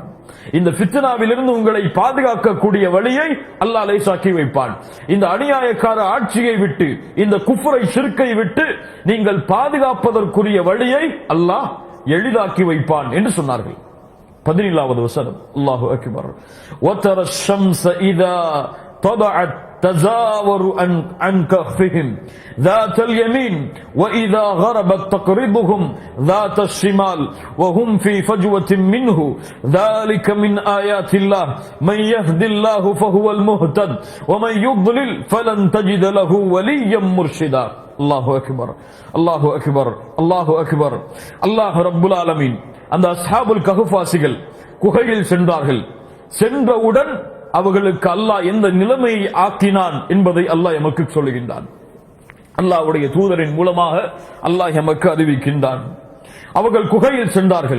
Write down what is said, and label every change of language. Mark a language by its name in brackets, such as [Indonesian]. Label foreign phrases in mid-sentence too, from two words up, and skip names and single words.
[Tamil] இந்த ஃபித்னாவிலிருந்து உங்களை பாதுகாக்கக்கூடிய வழியை அல்லாஹ் லேசாக்கி வைப்பான். இந்த அநியாயக்கார ஆட்சியை விட்டு, இந்த குஃப்ரை ஷிர்க்கை விட்டு நீங்கள் பாதுகாப்பதற்குரிய வழியை அல்லாஹ் எளிதாக்கி வைப்பான் என்று சொன்னார்கள். 17வது வசனம், [Arabic] الله أكبر. وترى الشمس إذا طبعت تزاور عن كهفهم ذات اليمين وإذا غربت تقرضهم ذات الشمال وهم في فجوة منه ذلك من آيات الله من يهد الله فهو المهتد ومن يضلل فلن تجد له وليا مرشدا. الله أكبر الله أكبر الله أكبر. الله رب العالمين [Tamil] அந்த அஸ்ஹாபுல் கஹ்ஃபாசிகள் குகையில் சென்றார்கள். சென்றவுடன் அவர்களுக்கு அல்லாஹ் எந்த நிலைமையை ஆக்கினான் என்பதை அல்லாஹ் எமக்கு சொல்லுகின்றான். அல்லாஹ்வுடைய தூதரின் மூலமாக அல்லாஹ் எமக்கு அறிவிக்கின்றான். அவர்கள் குகையில் சென்றார்கள்.